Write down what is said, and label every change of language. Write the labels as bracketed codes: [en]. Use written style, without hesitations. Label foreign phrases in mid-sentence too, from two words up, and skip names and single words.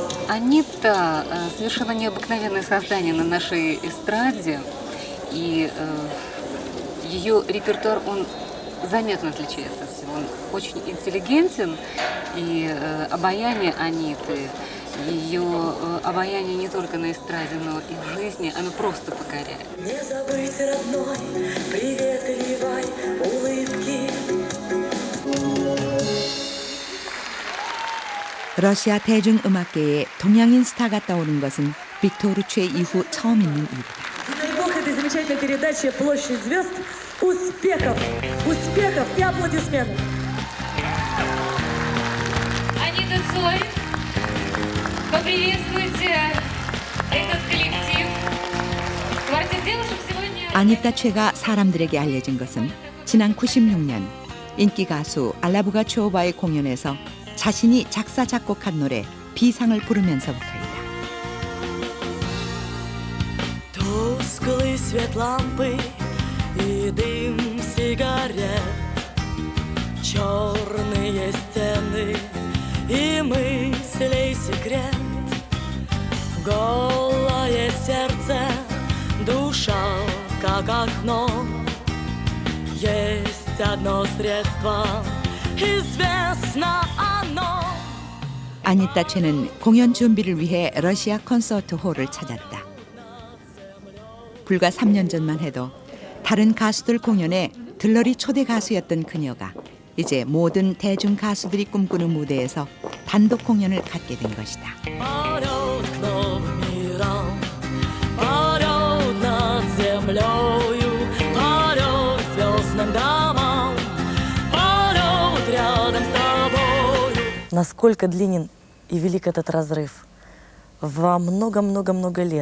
[ru] Анита совершенно необыкновенное создание на нашей эстраде, и ее репертуар, он заметно отличается от всего. Он очень интеллигентен, и обаяние Аниты, ее обаяние не только на эстраде, но и в жизни, оно просто покоряет. Не забыть родной, приветливой улыбки. [ko] 러시아 대중음악계에 동양인 스타가 떠오른 것은 빅토르 루체 이후 처음 있는 일이다. [ru] Дай бог этой замечательной передаче «Площадь звезд» успехов, успехов и аплодисментов. Анита Цой, поприветствуйте этот коллектив. Квартет девушек сегодня... [ko] 아니타 최가 사람들에게 알려진 것은 지난 96년 인기 가수 알라 부가초바의 공연에서 자신이 작사 작곡한 노래 비상을 부르면서부터이다. [ru] Тусклый свет лампы и дым сигарет, черные стены и мыслей секрет, голое сердце, душа как окно. Есть одно средство, известно оно. [ko] 아니타 최는 공연 준비를 위해 러시아 콘서트 홀을 찾았다. 불과 3년 전만 해도 다른 가수들 공연에 들러리 초대 가수였던 그녀가 이제 모든 대중 가수들이 꿈꾸는 무대에서 단독 공연을 갖게 된 것이다. [ru] Полет к новым мирам, полет над землею, полет к звездным домам, полет рядом с тобою. Насколько длинен и велик этот разрыв? Во много-много-много лет.